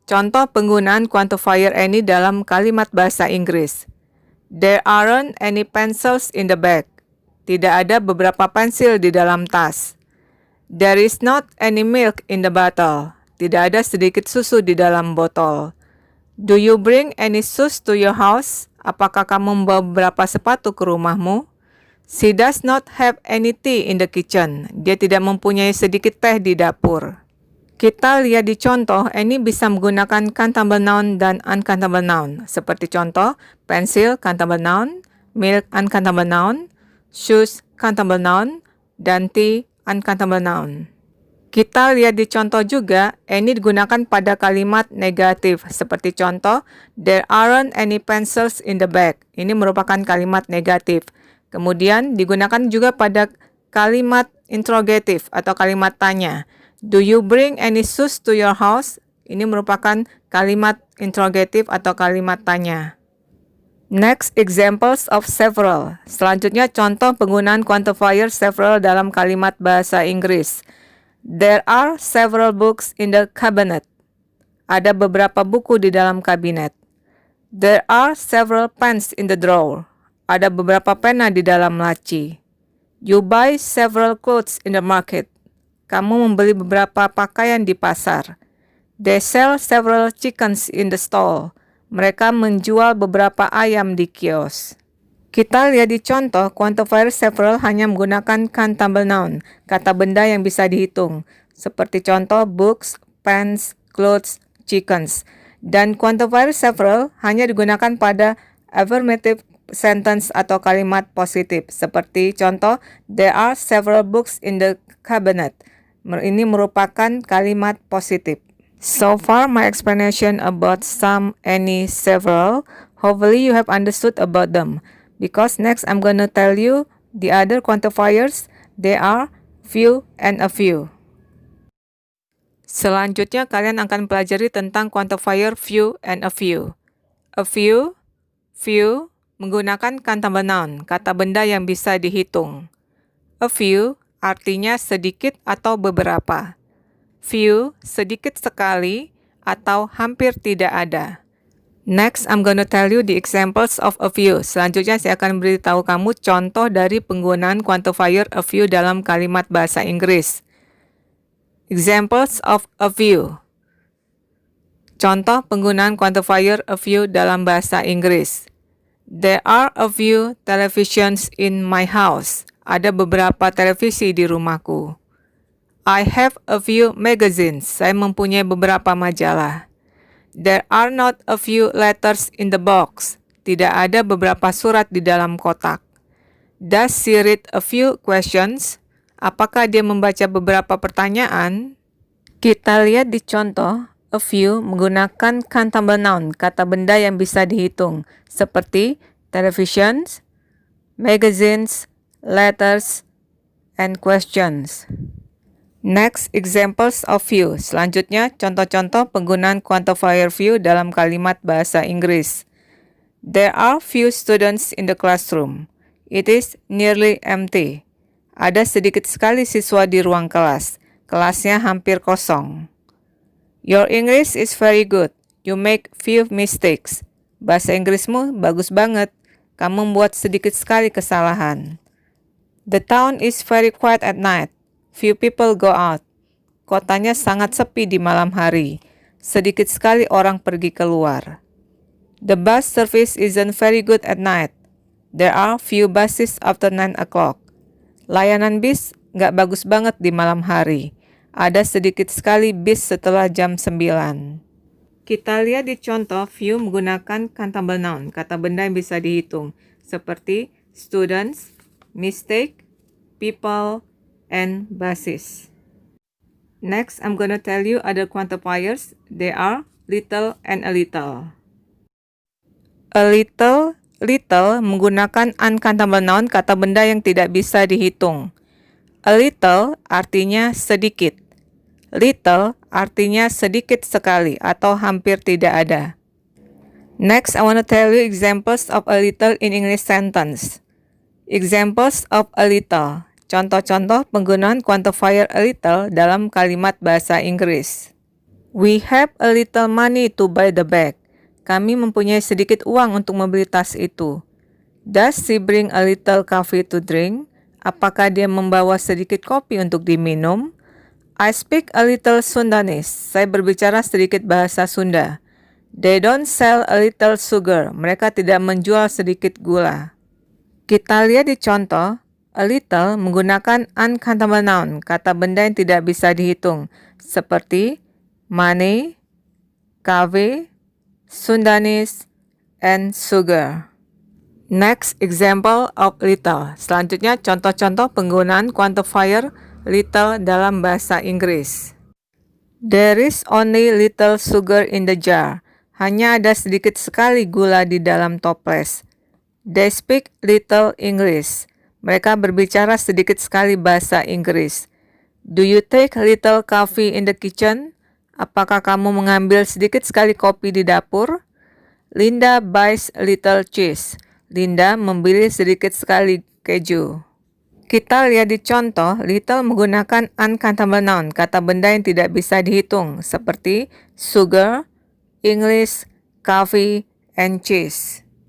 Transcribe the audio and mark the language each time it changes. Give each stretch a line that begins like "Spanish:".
Indonesian: Contoh penggunaan quantifier any dalam kalimat bahasa Inggris.
English: There aren't any pencils in the bag.
Indonesian: Tidak ada beberapa pensil di dalam tas.
English: There is not any milk in the bottle.
Indonesian: Tidak ada sedikit susu di dalam botol.
English: Do you bring any shoes to your house?
Indonesian: Apakah kamu membawa beberapa sepatu ke rumahmu?
English: She does not have any tea in the kitchen.
Indonesian: Dia tidak mempunyai sedikit teh di dapur. Kita lihat di contoh, any bisa menggunakan countable noun dan uncountable noun. Seperti contoh, pencil, countable noun, milk, uncountable noun, shoes, countable noun, dan tea, uncountable noun. Kita lihat di contoh juga, any digunakan pada kalimat negatif. Seperti contoh,
English: there aren't any pencils in the bag.
Indonesian: Ini merupakan kalimat negatif. Kemudian digunakan juga pada kalimat interrogatif atau kalimat tanya.
English: Do you bring any shoes to your house?
Indonesian: Ini merupakan kalimat interrogatif atau kalimat tanya.
English: Next, examples of several.
Indonesian: Selanjutnya, contoh penggunaan quantifier several dalam kalimat bahasa Inggris.
English: There are several books in the cabinet.
Indonesian: Ada beberapa buku di dalam kabinet.
English: There are several pens in the drawer.
Indonesian: Ada beberapa pena di dalam laci.
English: You buy several clothes in the market.
Indonesian: Kamu membeli beberapa pakaian di pasar.
English: They sell several chickens in the stall.
Indonesian: Mereka menjual beberapa ayam di kios. Kita lihat di contoh, quantifier several hanya menggunakan countable noun, kata benda yang bisa dihitung. Seperti contoh, books, pens, clothes, chickens. Dan quantifier several hanya digunakan pada affirmative sentence atau kalimat positif. Seperti contoh,
English: there are several books in the cabinet.
Indonesian: Ini merupakan kalimat positif.
English: So far, my explanation about some, any, several. Hopefully, you have understood about them. Because next, I'm gonna tell you the other quantifiers. They are few and a few.
Indonesian: Selanjutnya, kalian akan pelajari tentang quantifier few and a few. A few, menggunakan countable noun, kata benda yang bisa dihitung. A few artinya sedikit atau beberapa. Few, sedikit sekali atau hampir tidak ada.
English: Next, I'm gonna tell you the examples of a few.
Indonesian: Selanjutnya, saya akan beritahu kamu contoh dari penggunaan quantifier a few dalam kalimat bahasa Inggris.
English: Examples of a few.
Indonesian: Contoh penggunaan quantifier a few dalam bahasa Inggris.
English: There are a few televisions in my house.
Indonesian: Ada beberapa televisi di rumahku.
English: I have a few magazines.
Indonesian: Saya mempunyai beberapa majalah.
English: There are not a few letters in the box.
Indonesian: Tidak ada beberapa surat di dalam kotak.
English: Does she read a few questions?
Indonesian: Apakah dia membaca beberapa pertanyaan? Kita lihat di contoh, a few menggunakan countable noun, kata benda yang bisa dihitung, seperti televisions, magazines, letters, and questions.
English: Next, examples of few.
Indonesian: Selanjutnya, contoh-contoh penggunaan quantifier few dalam kalimat bahasa Inggris.
English: There are few students in the classroom. It is nearly empty.
Indonesian: Ada sedikit sekali siswa di ruang kelas. Kelasnya hampir kosong.
English: Your English is very good. You make few mistakes.
Indonesian: Bahasa Inggrismu bagus banget. Kamu membuat sedikit sekali kesalahan.
English: The town is very quiet at night. Few people go out.
Indonesian: Kotanya sangat sepi di malam hari. Sedikit sekali orang pergi keluar.
English: The bus service isn't very good at night. There are few buses after 9 o'clock.
Indonesian: Layanan bis nggak bagus banget di malam hari. Ada sedikit sekali bis setelah jam 9. Kita lihat di contoh few menggunakan countable noun, kata benda yang bisa dihitung, seperti students, mistake, people, and buses.
English: Next, I'm gonna tell you other quantifiers. They are little and a little.
Indonesian: A little menggunakan uncountable noun, kata benda yang tidak bisa dihitung. A little artinya sedikit. Little artinya sedikit sekali atau hampir tidak ada.
English: Next, I want to tell you examples of a little in English sentence. Examples of a little.
Indonesian: Contoh-contoh penggunaan quantifier a little dalam kalimat bahasa Inggris.
English: We have a little money to buy the bag.
Indonesian: Kami mempunyai sedikit uang untuk membeli tas itu.
English: Does she bring a little coffee to drink?
Indonesian: Apakah dia membawa sedikit kopi untuk diminum?
English: I speak a little Sundanese.
Indonesian: Saya berbicara sedikit bahasa Sunda.
English: They don't sell a little sugar.
Indonesian: Mereka tidak menjual sedikit gula. Kita lihat di contoh. A little menggunakan uncountable noun, kata benda yang tidak bisa dihitung, seperti money, cafe, Sundanese, and sugar.
English: Next, example of little.
Indonesian: Selanjutnya, contoh-contoh penggunaan quantifier little dalam bahasa Inggris.
English: There is only little sugar in the jar.
Indonesian: Hanya ada sedikit sekali gula di dalam toples.
English: They speak little English.
Indonesian: Mereka berbicara sedikit sekali bahasa Inggris.
English: Do you take little coffee in the kitchen?
Indonesian: Apakah kamu mengambil sedikit sekali kopi di dapur?
English: Linda buys a little cheese.
Indonesian: Linda membeli sedikit sekali keju. Kita lihat di contoh, little menggunakan uncountable noun, kata benda yang tidak bisa dihitung, seperti sugar, English, coffee, and cheese.